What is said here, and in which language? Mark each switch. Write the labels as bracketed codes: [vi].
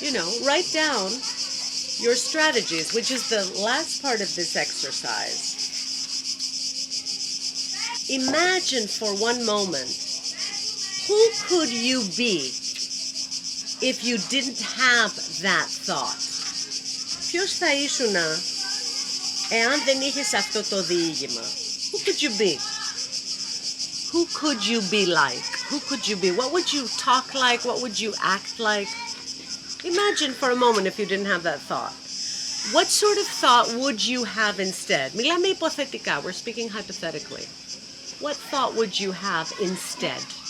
[en] You know, write down your strategies, which is the last part of this exercise. Imagine for one moment, who could you be if you didn't have that thought? [el] Ποιος θα ήσουνα εάν δεν είχες αυτό το διήγημα? [en] Who could you be? Who could you be like? Who could you be? What would you talk like? What would you act like? Imagine for a moment if you didn't have that thought. What sort of thought would you have instead? [el] Μιλάμε υποθετικά. [en] We're speaking hypothetically. What thought would you have instead?